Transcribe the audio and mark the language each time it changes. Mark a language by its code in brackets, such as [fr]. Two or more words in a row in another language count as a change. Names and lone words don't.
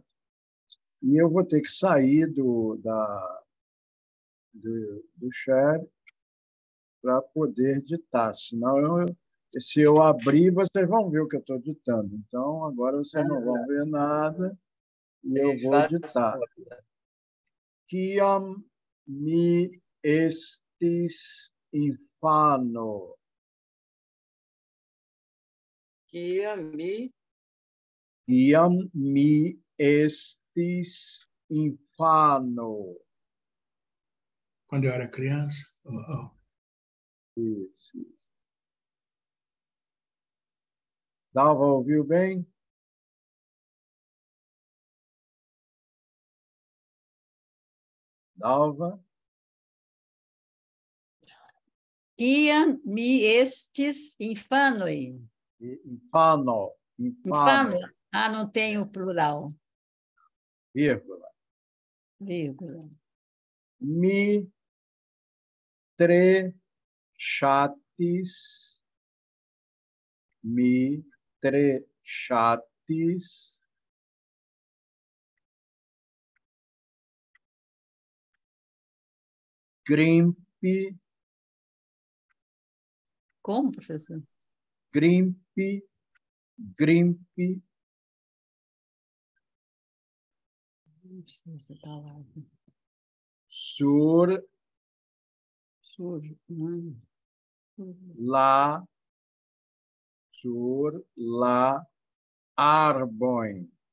[pt] E eu vou ter que sair do share para poder ditar, senão se eu abrir, vocês vão ver o que eu estou ditando. Então, agora vocês não vão ver nada e eu vou ditar. [eo] Kiam mi estis infano. Kiam mi estis infano. [pt] Quando eu era criança. Isso. Dalva, ouviu bem? Dalva? [eo] Kiam mi estis infanoj. Infano. Infano. [pt] Ah, não tem o plural. Vírgula. [eo] Mi tre ŝatis grimpi. [pt] Como, professor? Grimpi. Não sei essa palavra. [eo] Sur la arbojn.